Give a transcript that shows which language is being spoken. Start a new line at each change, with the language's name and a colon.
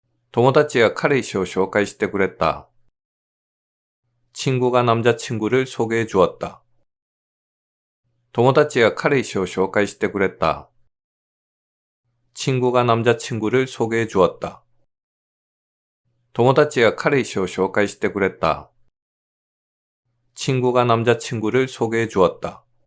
Japanese: 友達が彼氏を紹介してくれた。
Korean: 친구가 남자친구를 소개해 주었다.
Japanese: 友達が彼氏を紹介してくれた。
Korean: 친구가 남자친구를 소개해 주었다.
Japanese: 友達が彼氏を紹介してくれた。
Korean: 친구가 남자친구를 소개해 주었다.